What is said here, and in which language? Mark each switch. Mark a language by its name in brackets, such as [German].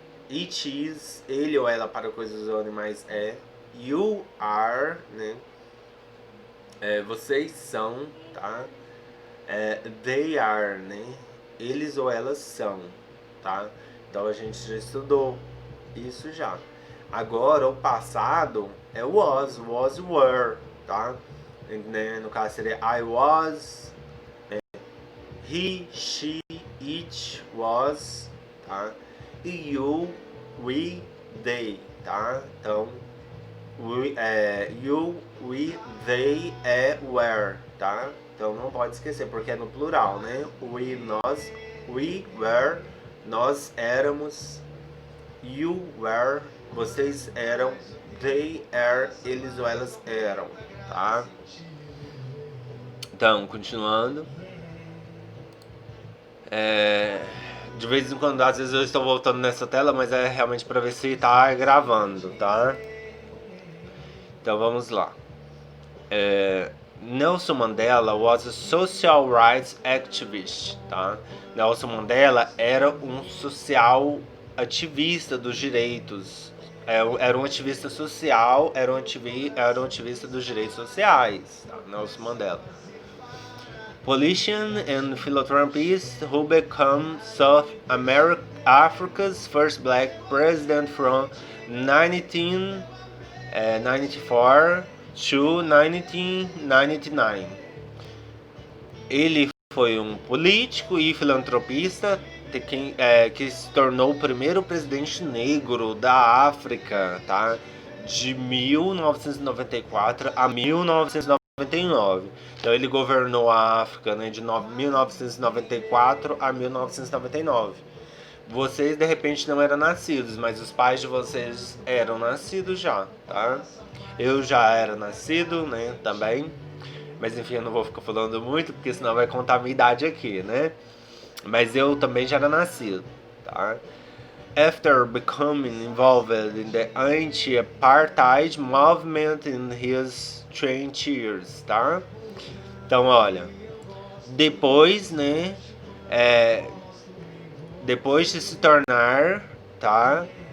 [English] It is, [Portuguese] ele ou ela para coisas ou animais é. [English] You are, [Portuguese] né? Vocês são, tá? [English] They are, [Portuguese] né? Eles ou elas são, tá? Então a gente já estudou isso já. Agora o passado é [English] was were, [Portuguese] tá? [English] Né? [Portuguese] No caso seria [English] I was, he, she, it was, tá? E you, we, they, tá? Então you, we, they, were, tá? [Portuguese] Então não pode esquecer, porque é no plural, né? We, nós, [English] we were, [Portuguese] nós éramos, [English] you were, [Portuguese] vocês eram, [English] they are, [Portuguese] eles ou elas eram, tá? Então, continuando. De vez em quando, às vezes eu estou voltando nessa tela, mas é realmente para ver se tá gravando, tá? Então vamos lá. [English] Nelson Mandela was a social rights activist, tá? [Portuguese] Nelson Mandela era um social ativista dos direitos. Era um ativista social, era um ativista dos direitos sociais, tá? Nelson Mandela. [English] Politician and philanthropist who became South Africa's first black president from 1994 to 1999. [Portuguese] Ele foi um político e filantropista que se tornou o primeiro presidente negro da África, tá? De 1994 a 1999. Então ele governou a África, né, de 1994 a 1999. Vocês de repente não eram nascidos, mas os pais de vocês eram nascidos já, tá? Eu já era nascido, né, também. Mas enfim, eu não vou ficar falando muito, porque senão vai contar a minha idade aqui, né? Mas eu também já era nascido, tá? [English] After becoming involved in the anti-apartheid movement in his 20 years, tá? [Portuguese] Então, olha, depois, né, depois de se tornar, tá?